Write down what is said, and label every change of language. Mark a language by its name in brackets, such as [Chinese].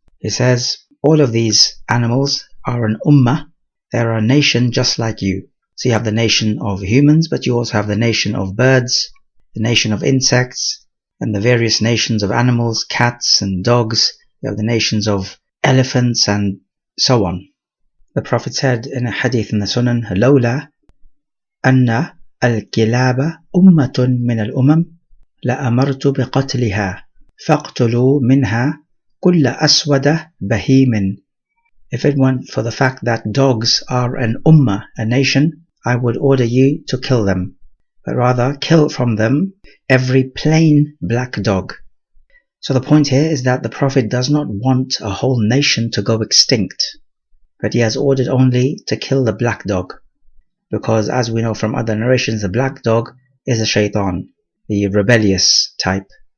[English] He says all of these animals are an ummah, they're a nation just like you. So you have the nation of humans, but you also have the nation of birds, the nation of insects, and the various nations of animals, cats and dogs. You have the nations of elephants and so on. [Arabic] The Prophet said in a hadith in the Sunan, لولا أن الكلاب أمة من الأمم لأمرت بقتلها فاقتلوا منها كل أسود بهيم. [English] If it weren't for the fact that dogs are an ummah, a nation, I would order you to kill them, but rather kill from them every plain black dog. So the point here is that the Prophet does not want a whole nation to go extinct, but he has ordered only to kill the black dog, because as we know from other narrations, the black dog is a shaitan, the rebellious type.